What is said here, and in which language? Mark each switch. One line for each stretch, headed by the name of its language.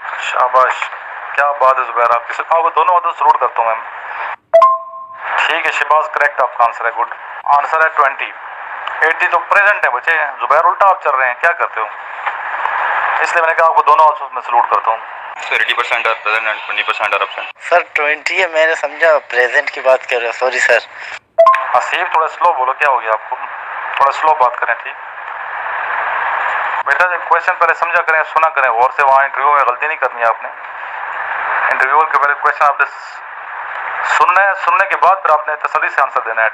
Urdu: شاباش, کیا بات ہے زبیر. آپ کی آپ کو دونوں باتوں ضرور کرتا ہوں میم. ٹھیک ہے. شہباز کریکٹ آپ کا آنسر ہے. گڈ آنسر ہے 20. 80 تو پریزنٹ ہے بچے. زبیر الٹا آپ چل رہے ہیں, کیا کرتے ہو؟ اس لیے میں نے کہا آپ کو دونوں آنسر میں سلوٹ کرتا ہوں.
English: Sir 80% are present and 20% are absent.
Urdu: سر 20 ہے, میں نے سمجھا پریزنٹ کی بات کر رہے ہو. Sorry sir. حسیب تھوڑا سلو بولو, کیا ہو گیا آپ کو؟ تھوڑا سلو بات کریں. ٹھیک بیٹا, کویشچن پہلے سمجھا کریں, سنا کریں غور سے. وہاں انٹرویو میں غلطی نہیں کرنی ہے آپ نے. انٹرویو کے پہلے کویشچن آپ نے سننا ہے, سننے کے بعد پھر آپ نے تسلی سے آنسر دینا ہے.